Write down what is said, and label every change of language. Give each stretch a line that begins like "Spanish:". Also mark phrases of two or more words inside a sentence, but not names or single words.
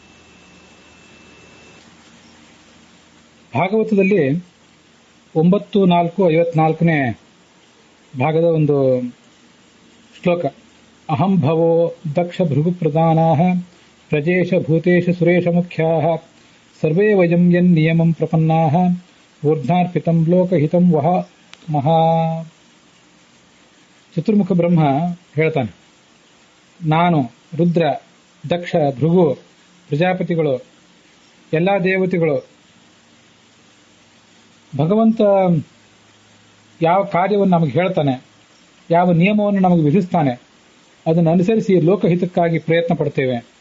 Kannada: ಭಾಗವತದಲ್ಲಿ 9:4-54ನೇ ಭಾಗದ ಒಂದು ಶ್ಲೋಕ.
Sanskrit: ಅಹಂ ಭವೋ ದಕ್ಷ ಭೃಗು ಪ್ರಧಾನಾಃ ಪ್ರಜೇಶ ಭೂತೇಶ ಸುರೇಶ ಮುಖ್ಯಾಃ ಸರ್ವೇ ವಯಂ ಯನ್ ನಿಯಮಂ ಪ್ರಪನ್ನಾಃ ಊರ್ಧ್ವಾರ್ಪಿತಂ ಲೋಕಹಿತಂ ವಹ ಮಹಾ.
Kannada: ಚತುರ್ಮುಖ ಬ್ರಹ್ಮ ಹೇಳ್ತಾನೆ, ನಾನು ರುದ್ರ, ದಕ್ಷ, ಭೃಗು, ಪ್ರಜಾಪತಿಗಳು, ಎಲ್ಲಾ ದೇವತೆಗಳು, ಭಗವಂತ ಯಾವ ಕಾರ್ಯವನ್ನು ನಮಗೆ ಹೇಳ್ತಾನೆ, ಯಾವ ನಿಯಮವನ್ನು ನಮಗೆ ವಿಧಿಸ್ತಾನೆ, ಅದನ್ನು ಅನುಸರಿಸಿ ಲೋಕಹಿತಕ್ಕಾಗಿ ಪ್ರಯತ್ನ ಪಡ್ತೇವೆ.